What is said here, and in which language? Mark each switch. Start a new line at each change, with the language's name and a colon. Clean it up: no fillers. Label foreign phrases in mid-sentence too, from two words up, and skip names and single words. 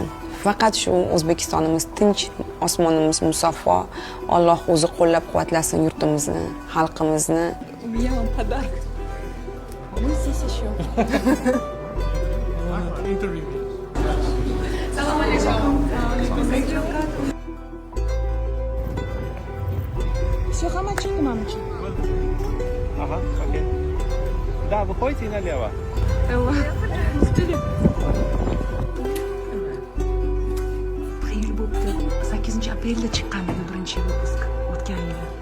Uzbek: Faqat shu O'zbekistonimiz tinch, osmonimiz musaffo. Alloh o'zi qo'llab-quvvatlasin yurtimizni, xalqimizni.
Russian: У меня вам подарок. Мы здесь еще.
Arabic: سلام عليكم.
Russian: Все, хамачик, мамочек. Ага, окей. Да, выходите и налево.
Uzbek: Xeyr bo'pti. 8-aprelda chiqqan edi birinchi выпуск o'tgan yili.